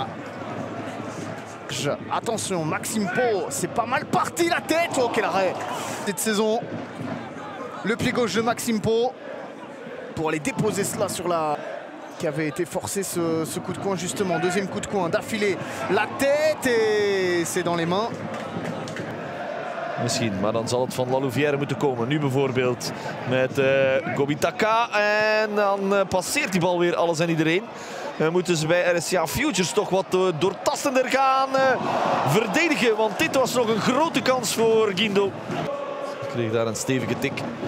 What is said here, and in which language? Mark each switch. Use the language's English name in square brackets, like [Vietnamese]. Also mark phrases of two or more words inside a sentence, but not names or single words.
[French] Attention, Maxime Pau, c'est pas mal parti la tête. Oh quel arrêt. Cette saison, le pied gauche de Maxime Pau pour aller déposer cela sur la... qui avait été forcé ce coup de coin justement. Deuxième coup de coin d'affilée. La tête et c'est dans les mains. [Dutch] Misschien, maar dan zal het van La Louvière moeten komen. Nu bijvoorbeeld met Gobitaka. En dan passeert die bal weer alles en iedereen. Moeten ze bij RSCA Futures toch wat doortastender gaan verdedigen. Want dit was nog een grote kans voor Guindo. Kreeg daar een stevige tik.